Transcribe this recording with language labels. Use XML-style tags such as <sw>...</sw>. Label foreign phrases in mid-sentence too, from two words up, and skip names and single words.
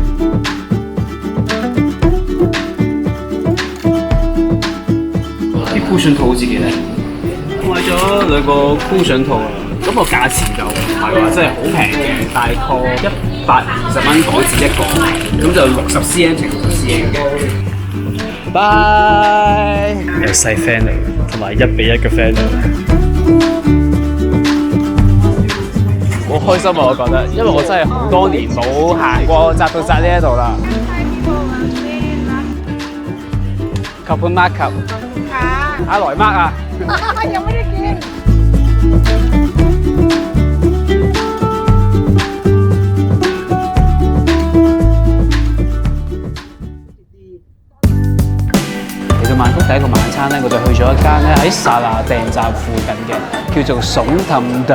<yue>啲 cushion 套好似幾靚，買咗2個 cushion 套啊，咁個價錢就唔係話真係好平嘅，大概120蚊港紙1個，咁就60 cm 乘60 cm 嘅。拜，有細 fan 嚟，同埋1比1嘅 fan 嚟，好開心啊！我覺得，因為我真係好多年冇行過扎到扎呢一度啦。</yue> <th>ขอบคุณมากครับอร่อยมากอ่ะยังไม่ได้กิน</th> <yue>嚟到曼谷第一個晚餐咧，我就去咗一間咧喺剎那訂站附近嘅，叫做聳氹堂。</yue>